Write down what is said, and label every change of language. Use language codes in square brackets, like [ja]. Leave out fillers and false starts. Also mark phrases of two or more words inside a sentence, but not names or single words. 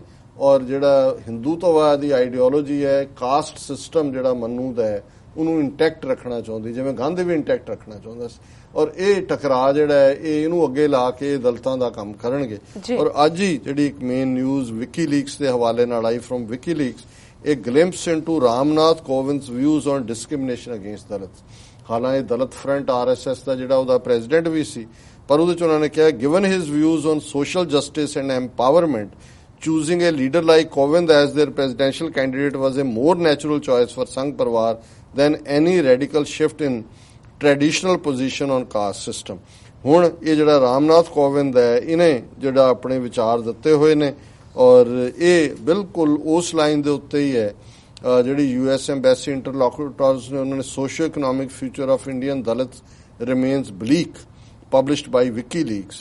[pa] ਔਰ ਜਿਹੜਾ ਹਿੰਦੂਤਵਾਦ ਦੀ ਆਈਡੀਓਲੋਜੀ ਹੈ, [en] caste system [pa] ਜਿਹੜਾ ਮੰਨੂ ਦਾ ਹੈ, ਉਹਨੂੰ ਇੰਟੈਕਟ ਰੱਖਣਾ ਚਾਹੁੰਦੀ, ਜਿਵੇਂ ਗਾਂਧੀ ਵੀ ਇੰਟੈਕਟ ਰੱਖਣਾ ਚਾਹੁੰਦਾ ਸੀ। ਔਰ ਇਹ ਟਕਰਾਅ ਜਿਹੜਾ ਹੈ ਇਹਨੂੰ ਅੱਗੇ ਲਾ ਕੇ ਦਲਿਤਾਂ ਦਾ ਕੰਮ ਕਰਨਗੇ। ਔਰ ਅੱਜ ਹੀ ਜਿਹੜੀ ਇੱਕ [en] main news [pa] ਵਿਕੀਲੀਕਸ ਦੇ ਹਵਾਲੇ ਨਾਲ ਆਈ ਫਰੋਮ ਵਿਕੀਲੀਕਸ, a glimpse into Ramnath Kovind's views on discrimination against Dalits। ਹਾਲਾਂਕਿ ਦਲਿਤ ਫਰੰਟ RSS ਦਾ ਜਿਹੜਾ ਉਹਦਾ ਪ੍ਰੈਜ਼ੀਡੈਂਟ ਵੀ ਸੀ, ਪਰ ਉਹਦੇ 'ਚ ਉਹਨਾਂ ਨੇ ਕਿਹਾ [en] given his views on social justice and empowerment, choosing a leader like Kovind as their presidential candidate was a more natural choice for Sangh Parwar than any radical shift in traditional position on caste system। [pa] ਹੁਣ ਇਹ ਜਿਹੜਾ ਰਾਮਨਾਥ ਕੋਵਿੰਦ ਹੈ, ਇਹਨੇ ਜਿਹੜਾ ਆਪਣੇ ਵਿਚਾਰ ਦਿੱਤੇ ਹੋਏ ਨੇ, ਔਰ ਇਹ ਬਿਲਕੁਲ ਉਸ ਲਾਈਨ ਦੇ ਉੱਤੇ ਹੀ ਹੈ ਜਿਹੜੀ [en] US embassy interlocutors [pa] ਨੇ, ਉਹਨਾਂ ਨੇ [en] socio economic future of Indian Dalit remains bleak published by WikiLeaks.